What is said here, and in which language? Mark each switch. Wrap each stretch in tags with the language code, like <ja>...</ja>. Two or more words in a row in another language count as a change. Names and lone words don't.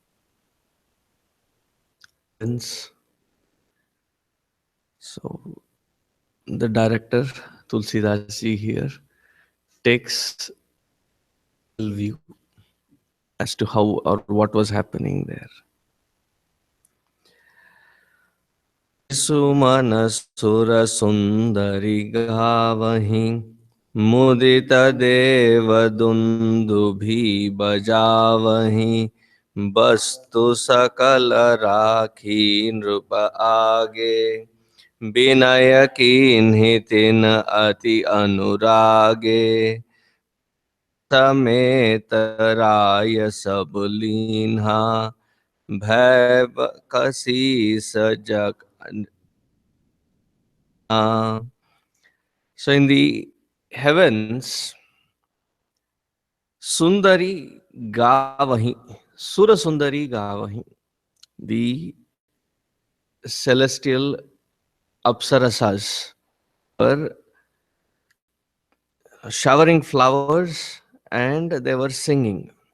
<en>So, the director Tulsidas ji here takes a view as to how or what was happening there.</en> <awa>सुमन सुर सुंदरी गावहीं मुदित देव दुंदुभि बजावहीं वस्तु सकल राखी नृप आगे विनय कीन्हि तिन अति अनुरागे समेत राय सब लीन्हा भय कसीस जग</awa> <en>So in the heavens,</en> <awa>सुंदरी गावहीं सुर सुंदरी गावहीं,</awa> <en>the celestial Apsarasas were showering flowers and they were singing.</en>